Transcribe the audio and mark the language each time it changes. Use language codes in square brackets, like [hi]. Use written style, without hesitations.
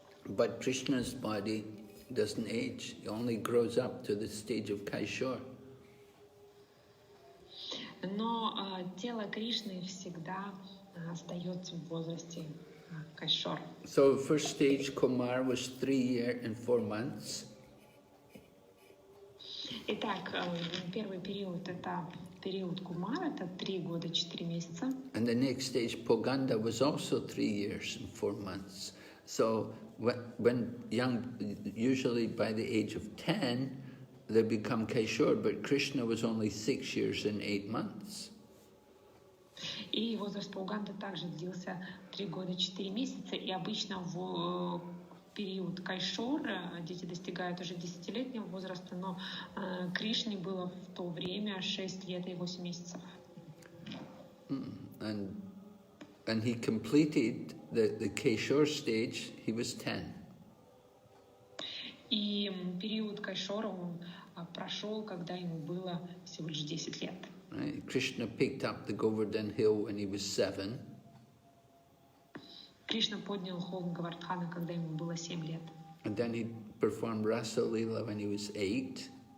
[en] But Krishna's body doesn't age; it only grows up to the stage of KhavŠ邊. [ru] Но тело Кришны всегда остается в возрасте KhavŠ邊. [en] So first stage Kumar was 3 years and 4 months. [ru] Итак, первый период — это период Кумара, это 3 года 4 месяца. [en] And the next stage Poganda was also 3 years and 4 months. So when usually by the age of 10, they become KḣŠOR, but Krishna was only 6 years and 8 months. [ru] И возраст Пауганды также длился 3 года 4 месяца, и обычно в период KhtshoR дети достигают уже 10-летнего возраста, но Кришне было в то время 6 лет и 8 месяцев. [en] And he completed the Kฉิ่OR stage, he was 10. [ru] И период KhtshoR он прошел, когда ему было всего лишь 10 лет. [en] Right? Krishna picked up the Govardhan hill when he was 7. [ru] Кришна поднял холм Гавардхана, когда ему было 7 лет. [en] And then he performed Rasa Leela when he was 8.